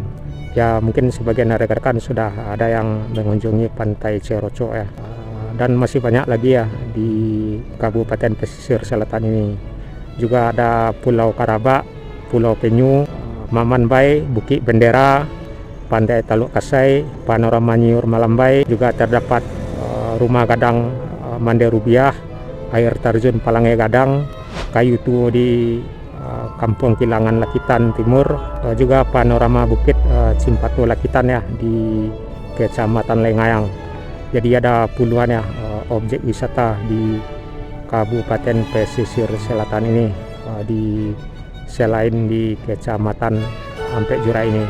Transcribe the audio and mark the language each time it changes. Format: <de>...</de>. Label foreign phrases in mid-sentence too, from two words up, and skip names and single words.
<id>Ya, mungkin sebagian rekan-rekan sudah ada yang mengunjungi Pantai Cerocok ya. Dan masih banyak lagi ya di Kabupaten Pesisir Selatan ini. Juga ada Pulau Karabak, Pulau Penyu, Maman Bay, Bukit Bendera, Pantai Taluk Kasai, panorama Nyiur Malambai, juga terdapat Rumah Gadang Mande Rubiah, air terjun Palangai Gadang, Kayu Tuo di Kampung Kilangan Lakitan Timur, juga panorama Bukit Cimpato Lakitan ya di Kecamatan Lengayang. Jadi ada puluhan ya objek wisata di Kabupaten Pesisir Selatan ini, selain di Kecamatan Ampek Jurai ini.</id>